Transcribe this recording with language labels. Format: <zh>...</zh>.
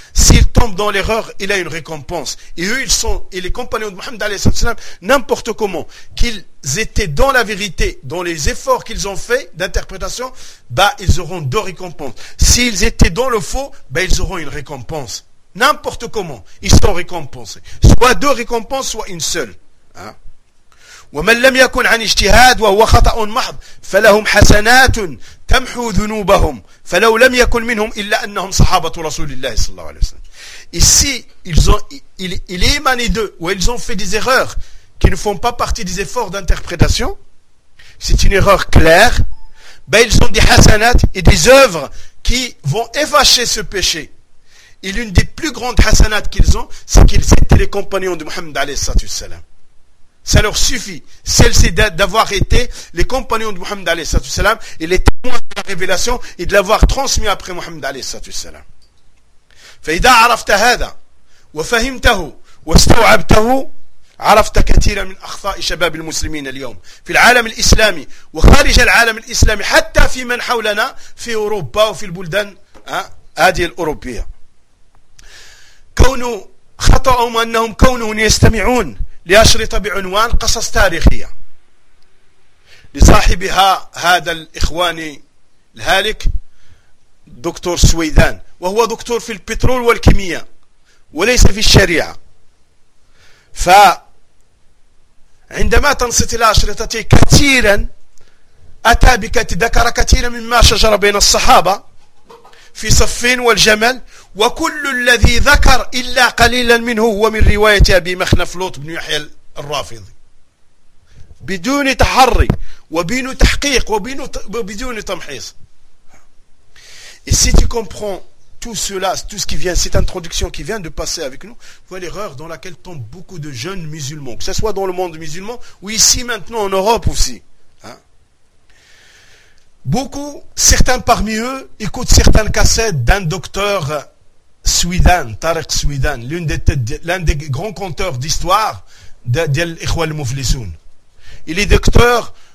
<fr>S'il tombe dans l'erreur, il a une récompense. Et eux, les compagnons de Mohammed alayhi sallam, n'importe comment, qu'ils étaient dans la vérité, dans les efforts qu'ils ont faits d'interprétation, ils auront deux récompenses. S'ils étaient dans le faux, ils auront une récompense. N'importe comment, ils sont récompensés. Soit deux récompenses, soit une seule.</fr> <ar>ومن لم يكن عن اجتهاد وهو خطأ محض فلهم حسنات تمحو ذنوبهم فلو لم يكن منهم إلا أنهم صحابة رسول الله صلى الله عليه وسلم.</ar> <fr>Ici, il est émané d'eux, ou ils ont fait des erreurs qui ne font pas partie des efforts d'interprétation. C'est une erreur claire. Ils ont des hasanat et des œuvres qui vont effacer ce péché. Et l'une des plus grandes hasanat qu'ils ont, c'est qu'ils étaient les compagnons de Mohammed alayhi salam. Ça leur suffit, celle-ci, d'avoir été les compagnons de Mohammed alayhi sallallahu alayhi sallam et les témoins de la révélation et de l'avoir transmis après Mohammed alayhi sallallahu alayhi sallam.</fr> <ar>فإذا عرفت هذا وفهمته واستوعبته عرفت كثيرا من أخطاء شباب المسلمين اليوم في العالم الإسلامي وخارج العالم الإسلامي حتى في من حولنا في أوروبا وفي البلدان هذه الأوروبية. كونوا خطأهم أنهم كونوا يستمعون لأشرطة بعنوان قصص تاريخية لصاحبها هذا الإخواني الهالك دكتور سويدان، وهو دكتور في البترول والكيمياء وليس في الشريعة. فعندما تنصت الأشرطة كثيرا أتى بك، ذكر كثيرا مما شجر بين الصحابة في صفين والجمل، وكل الذي ذكر إلا قليلا منه هو من رواية أبي مخنف لوط بن يحيى الرافضي بدون تحري وبين تحقيق وبدون تمحيص.</ar> <fr>Et si tu comprends tout cela, tout ce qui vient, cette introduction qui vient de passer avec nous, vois l'erreur dans laquelle tombent beaucoup de jeunes musulmans, que ce soit dans le monde musulman ou ici maintenant en Europe aussi. Beaucoup, certains parmi eux, écoutent certaines cassettes d'un docteur Swidan, Tariq Swidan, l'un des grands conteurs d'histoire de l'Ikhwa al-Muflisoun. Il est docteur</fr>